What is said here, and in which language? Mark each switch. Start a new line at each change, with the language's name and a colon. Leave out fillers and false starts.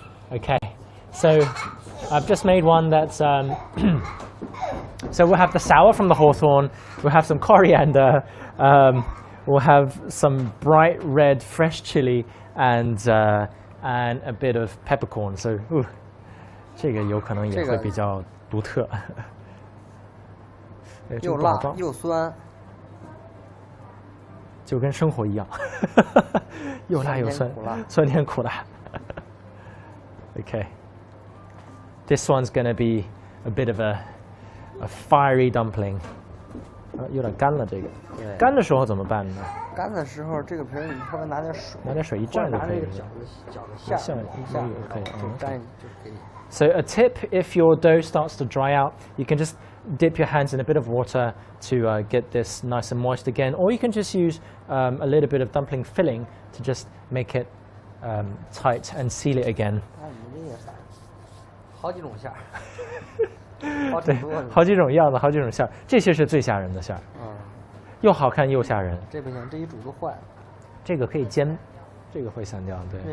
English: Okay, so I've just made one that's so we'll have the sour from the hawthorn, we'll have some coriander, we'll have some bright red fresh chili, and a bit of peppercorn.
Chinese: So 这个有可能也会比较独特。又辣又酸。就跟生活一样，又辣又酸，酸甜苦辣。
English: Okay, this one's gonna be a bit of a fiery dumpling.
Chinese: 有点干了，这个。干的时候怎么办呢？干的时候，这个皮儿你稍微拿点水一蘸就可以了。搅个馅儿，一下就可以，就沾就可以。
English: So a tip, if your dough starts to dry out, you can just dip your hands in a bit of water to get this nice and moist again, or you can just use a little bit of dumpling filling to just make it tight and seal it again.
Chinese: 你这也是好几种馅儿，对，好几种样子，好几种馅儿，这些是最吓人的馅儿，又好看又吓人。这不行，这一煮就坏了。这个可以煎，这个会散掉，对。